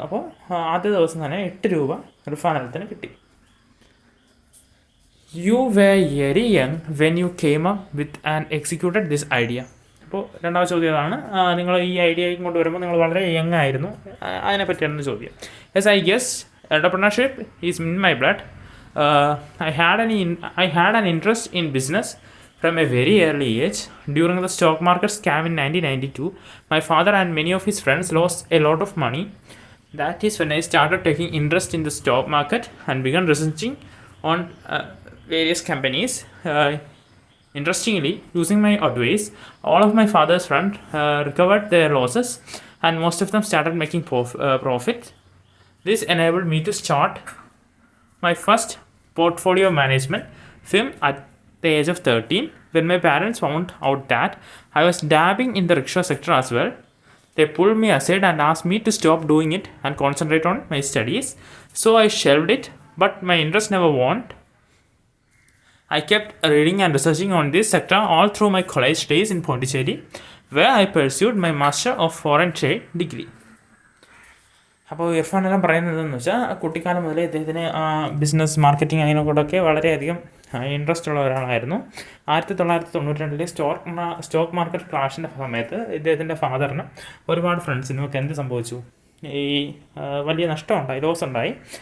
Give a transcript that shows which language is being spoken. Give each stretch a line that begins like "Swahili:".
Malayalam: അപ്പോൾ ആദ്യ ദിവസം തന്നെ 8 രൂപ ഇർഫാൻ ആലത്തിന് കിട്ടി.
English: You were very young when you came up with and executed this idea.
Malayalam: അപ്പോൾ രണ്ടാമത്തെ ചോദ്യം അതാണ്, നിങ്ങൾ ഈ ഐഡിയ കൊണ്ടുവരുമ്പോൾ നിങ്ങൾ വളരെ യങ് ആയിരുന്നു, അതിനെപ്പറ്റിയാണ് ചോദ്യം.
English: Yes, I guess entrepreneurship is in my blood. I had an interest in business from a very early age. During the stock market scam in 1992, my father and many of his friends lost a lot of money. That is when I started taking interest in the stock market and began researching on various companies. Interestingly, using my advice, all of my father's friends recovered their losses, and most of them started making profit. This enabled me to start my first portfolio management firm at the age of 13. When my parents found out that I was dabbing in the rickshaw sector as well, they pulled me aside and asked me to stop doing it and concentrate on my studies. So I shelved it, but my interest never waned. I kept reading and researching on this sector all through my college days in Pondicherry, where I pursued my Master of Foreign Trade degree.
Malayalam: അപ്പോൾ ഇർഫാൻ എല്ലാം പറയുന്നതെന്ന് വെച്ചാൽ കുട്ടിക്കാലം മുതലേ ഇദ്ദേഹത്തിന് business marketing അതിനോടൊക്കെ വളരെയധികം interest ഉള്ള ഒരാളായിരുന്നു. 1992 സ്റ്റോക്ക് മാർക്കറ്റ് ക്രാഷിൻ്റെ സമയത്ത് ഇദ്ദേഹത്തിൻ്റെ ഫാദറിന് ഒരുപാട് ഫ്രണ്ട്സിനും ഒക്കെ എന്ത് സംഭവിച്ചു, ഈ വലിയ നഷ്ടമുണ്ടായി, ലോസ് ഉണ്ടായി.